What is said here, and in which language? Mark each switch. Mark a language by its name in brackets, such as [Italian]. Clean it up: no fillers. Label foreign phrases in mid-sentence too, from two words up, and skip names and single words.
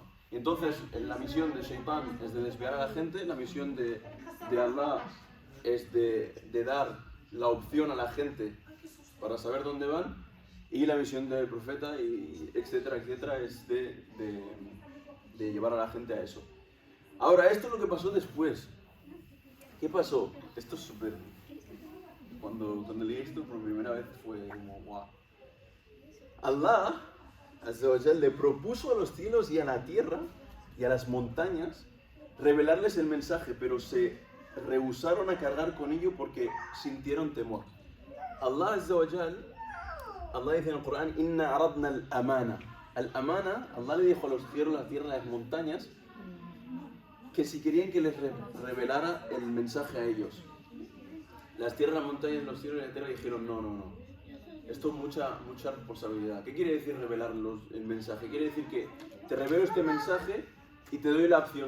[Spanish] Y entonces, la misión de Shaitán es de desviar a la gente, la misión de Allah es de dar la opción a la gente para saber dónde van, y la misión del profeta, y etcétera, es de llevar a la gente a eso. Ahora, esto es lo que pasó después. ¿Qué pasó? Esto es súper... Cuando leí esto por primera vez fue como wow. [Arabic] الله عز وجل [Spanish] le propuso a los cielos y a la tierra y a las montañas revelarles el mensaje, pero se rehusaron a cargar con ello porque sintieron temor. [Arabic] الله عز وجل, [Spanish] Allah dice en el Corán, [Arabic] إنا عرضنا الأمانة. [Spanish] Al-amana, Allah le dijo a los cielos, la tierra y las montañas que si querían que les revelara el mensaje a ellos. Las tierras, las montañas, los cielos y la tierra dijeron no. Esto es mucha responsabilidad. ¿Qué quiere decir revelar el mensaje? Quiere decir que te revelo este mensaje y te doy la opción.